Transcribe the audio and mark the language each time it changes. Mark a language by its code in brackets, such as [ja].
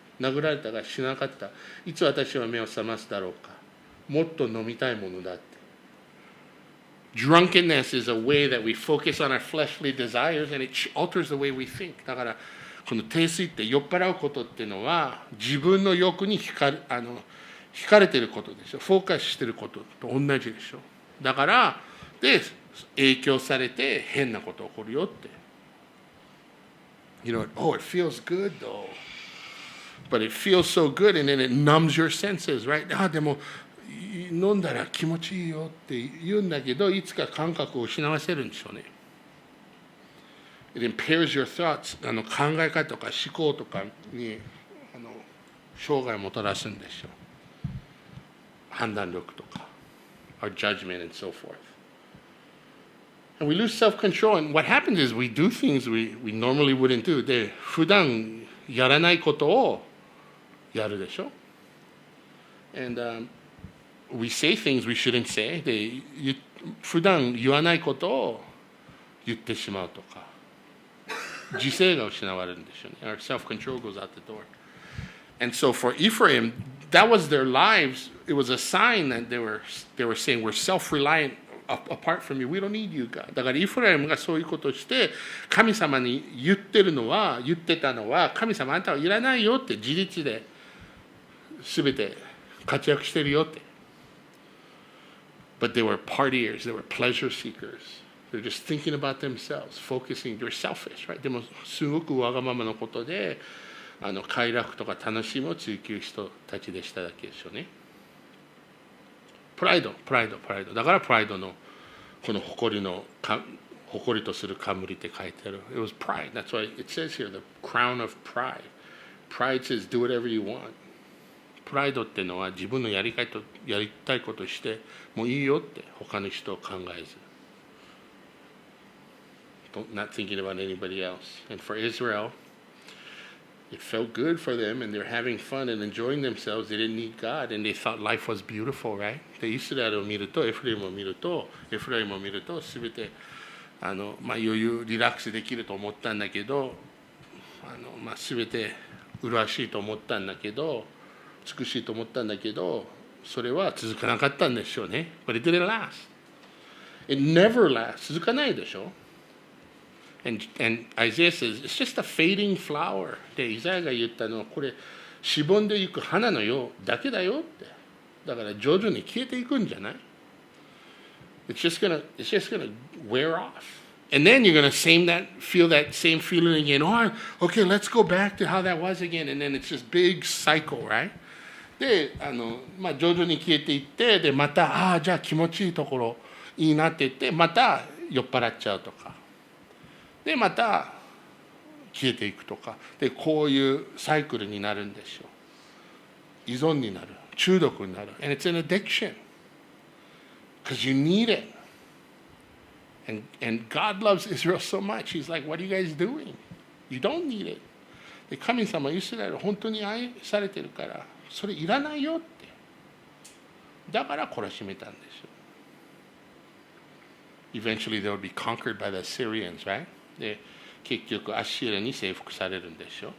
[ja] 殴られたが死ななかった。いつ私は目を覚ますだろうか。もっと飲みたいものだって。 [en] Drunkenness is a way that we focus on our fleshly desires and it alters the way we think. [ja] だからこの泥酔って酔っ払うことっていうのは自分の欲に惹かれてることでしょ。フォーカスしてることと同じでしょ。だからで影響されて変なこと起こるよって。 [en] You know, oh, it feels good though. But it feels so good and then it numbs your senses, right? [ja] でも飲んだら気持ちいいよって言うんだけど、いつか感覚を失わせるんでしょうね。 [en] It impairs your thoughts. [ja] 考え方とか思考とかに障害をもたらすんでしょう。判断力とか、 [en] our judgment and so forth. And we lose self-control. And what happens is we do things we normally wouldn't do. [ja] で、普段やらないことをやるでしょ。 [en] And we say things we shouldn't say. [ja] で、普段言わないことを言ってしまうとか、自制が失われるんでしょうね。 [en] Our self-control goes out the door. And so for Ephraim, that was their lives. It was a sign that they were saying, we're self-reliant apart from you. We don't need you, God. [ja] だからイフライムがそういうことをして神様に言ってたのは、神様あんたはいらないよって自立で全て活躍してるよって。 [en] But they were partiers, they were pleasure seekers. They're just thinking about themselves, focusing. They're selfish, right? [ja] でもすごくわがままのことで快楽とか楽しみを追求人たちでしただけでしょうね。プライド。だからプライドのこの誇りとする冠って書いてある。 [en] It was pride. That's why it says here, the crown of pride. Pride says, do whatever you want. [ja] プライドっていうのは自分のやりたいことをしてもういいよって他の人を考えず。 [en] Not thinking about anybody else. And for Israel, it felt good for them and they're having fun and enjoying themselves. They didn't need God and they thought life was beautiful, right? [ja] でイスラエルを見るとエフライムを見ると全て余裕リラックスできると思ったんだけど全て麗しいと思ったんだけど美しいと思ったんだけどそれは続かなかったんでしょうね。 [en] But it didn't last. It never lasts. [ja] 続かないでしょ。 [en] And Isaiah says, it's just a fading flower. [ja] で、イザヤが言ったのは、これ、しぼんでいく花のようだけだよって。だから徐々に消えていくんじゃない？ [en] It's just gonna wear off. And then you're gonna feel that same feeling again. Oh, okay, let's go back to how that was again. And then it's this big cycle, right? [ja] で、徐々に消えていって、で、また、じゃあ気持ちいいところいいなって言って、また酔っ払っちゃうとか。でまた消えていくとかでこういうサイクルになるんでしょう。依存になる、中毒になる。 [en] And it's an addiction because you need it. And God loves Israel so much. He's like, what are you guys doing? You don't need it. [ja] で神様イスラエル本当に愛されてるからそれいらないよって。だから懲らしめたんでしょう。 [en] Eventually they would be conquered by the Assyrians, right? [ja] で結局アッシリアに征服されるんでしょう。